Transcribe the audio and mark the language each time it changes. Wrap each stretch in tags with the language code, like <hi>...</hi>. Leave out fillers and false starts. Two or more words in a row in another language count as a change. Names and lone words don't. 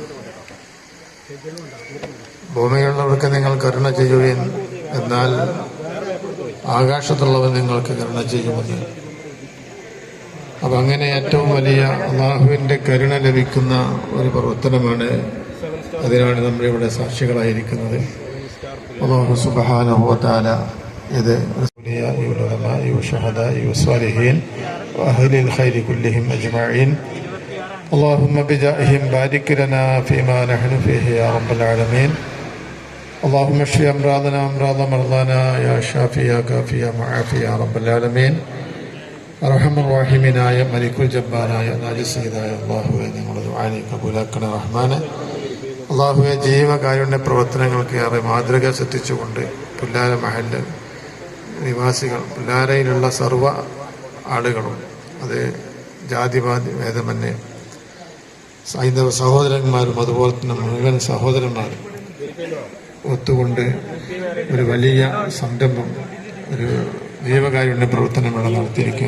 <ml>ഭൂമിയിലുള്ളവർക്ക് നിങ്ങൾ കരുണ ചെയ്യുകയും എന്നാൽ ആകാശത്തുള്ളവൻ നിങ്ങൾക്ക് കരുണ ചെയ്യുമെന്ന്. അപ്പം അങ്ങനെ ഏറ്റവും വലിയ അള്ളാഹുവിൻ്റെ കരുണ ലഭിക്കുന്ന ഒരു പ്രവർത്തനമാണ്. അതിനാണ് നമ്മളിവിടെ സാക്ഷികളായിരിക്കുന്നത്.</ml> <ar>الله سبحانه وتعالى ഇത് اللهم بجائهم بارك لنا فيما نحن فيه يا رب العالمين. اللهم اشف امراضنا امراض مرضانا يا شافي يا كافي يا معافي يا رب العالمين.</ar> <ml>അർഹമർറഹീമീനായ മലിക്കുൽ ജബ്ബാറായ നാജിസീദായ അല്ലാഹുവേ, ഞങ്ങളുടെ ദുആനെ കബൂലാക്കണേ റഹ്മാനെ. അല്ലാഹുവേ, ജീവകാരുണ്യ പ്രവർത്തനങ്ങൾക്ക് ഏറെ മാതൃക സൃഷ്ടിച്ചുകൊണ്ട് പുല്ലാര മഹല്ല് നിവാസികൾ, പുല്ലാരയിലുള്ള സർവ്വ ആളുകളും, അത് ജാതിവാദി ഭേദമന്യേ ഹൈന്ദവ സഹോദരന്മാരും അതുപോലെ തന്നെ മുഴുവൻ സഹോദരന്മാരും ഒത്തുകൊണ്ട് ഒരു വലിയ സംരംഭം, ഒരു ജീവകാരുണ്യ പ്രവർത്തനങ്ങൾ നടത്തിയിരിക്കുക.</ml>